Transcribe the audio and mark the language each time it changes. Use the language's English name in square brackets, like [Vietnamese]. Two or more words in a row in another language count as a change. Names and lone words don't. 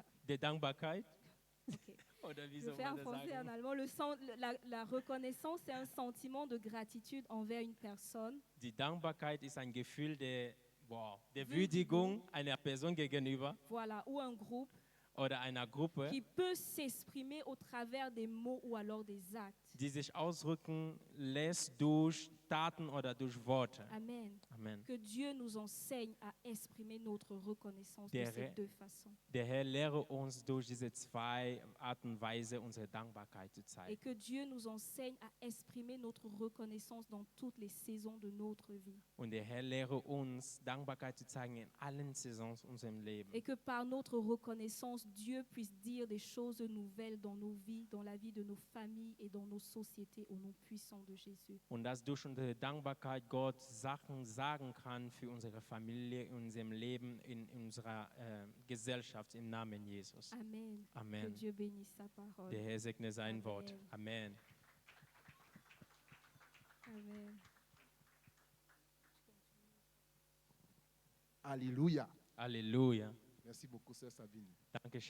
[German] der Dankbarkeit. Okay. Oder wie [French] Je [German] soll [French] fais en [German] man das [French] français et en [German] sagen? [French] allemand. La reconnaissance, c'est un sentiment de gratitude envers une personne [German] Die Dankbarkeit ist ein Gefühl der Würdigung einer Person gegenüber [French] voilà, ou un groupe [German] oder einer Gruppe, [French] qui peut s'exprimer au travers des mots ou alors des actes. [German] die sich ausdrücken lässt durch Taten oder durch Worte. Amen. Amen. [French] Que Dieu nous enseigne à exprimer notre reconnaissance de [German] Der [French] ces [German] Herr- [French] deux façons. [German] Der Herr lehre uns durch diese zwei Arten und Weise unsere Dankbarkeit zu [French] Et [German] zeigen. [French] que Dieu nous enseigne à exprimer notre reconnaissance dans toutes les saisons de notre vie. [German] Und der Herr lehre uns, Dankbarkeit zu zeigen in allen Saisons unserem Leben. [French] Et que par notre reconnaissance, Dieu puisse dire des choses nouvelles dans nos vies, dans la vie de nos familles et dans nos sociétés au nom puissant de Jésus. [German] Und dass durch unsere Dankbarkeit Gott Sachen sagen kann für unsere Familie, in unserem Leben, in unserer Gesellschaft im Namen Jesus. [French] Amen. Que [German] Amen. [French] Dieu bénisse sa parole. [German] Der Herr segne sein [French] Amen. [German] Wort. Amen. Amen. [French] Alléluia. [German] Halleluja. [French] Merci beaucoup, Sœur Sabine. [German] Dankeschön.